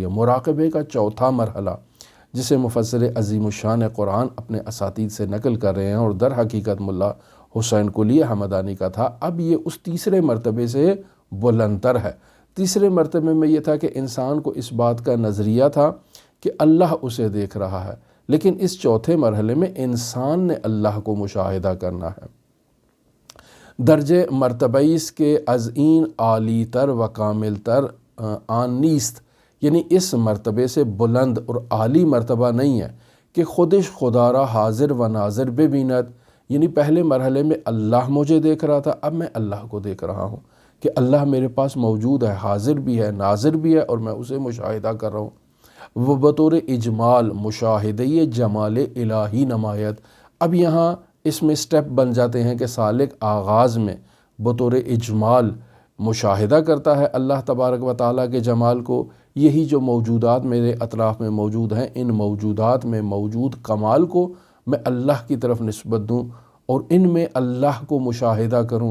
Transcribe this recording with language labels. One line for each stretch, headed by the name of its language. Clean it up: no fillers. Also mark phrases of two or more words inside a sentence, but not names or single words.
Urdu: مراقبے کا چوتھا مرحلہ، جسے مفسر عظیم الشان قرآن اپنے اساتید سے نقل کر رہے ہیں، اور در حقیقت ملا حسین قلی حمدانی کا تھا، اب یہ اس تیسرے مرتبے سے بلندتر ہے۔ تیسرے مرتبے میں یہ تھا کہ انسان کو اس بات کا نظریہ تھا کہ اللہ اسے دیکھ رہا ہے، لیکن اس چوتھے مرحلے میں انسان نے اللہ کو مشاہدہ کرنا ہے۔ درجے مرتبہ اس کے
Persian: از این عالی تر و کامل تر آن نیست،
Urdu: یعنی اس مرتبے سے بلند اور عالی مرتبہ نہیں ہے کہ
Persian: خودش خدا را حاضر و ناظر ببیند،
Urdu: یعنی پہلے مرحلے میں اللہ مجھے دیکھ رہا تھا، اب میں اللہ کو دیکھ رہا ہوں کہ اللہ میرے پاس موجود ہے، حاضر بھی ہے، ناظر بھی ہے، اور میں اسے مشاہدہ کر رہا ہوں۔ وہ
Persian: بطور اجمال مشاہدہ جمال الہی نمایت،
Urdu: اب یہاں اس میں سٹیپ بن جاتے ہیں کہ سالک آغاز میں بطور اجمال مشاہدہ کرتا ہے اللہ تبارک و تعالیٰ کے جمال کو، یہی جو موجودات میرے اطراف میں موجود ہیں، ان موجودات میں موجود کمال کو میں اللہ کی طرف نسبت دوں اور ان میں اللہ کو مشاہدہ کروں۔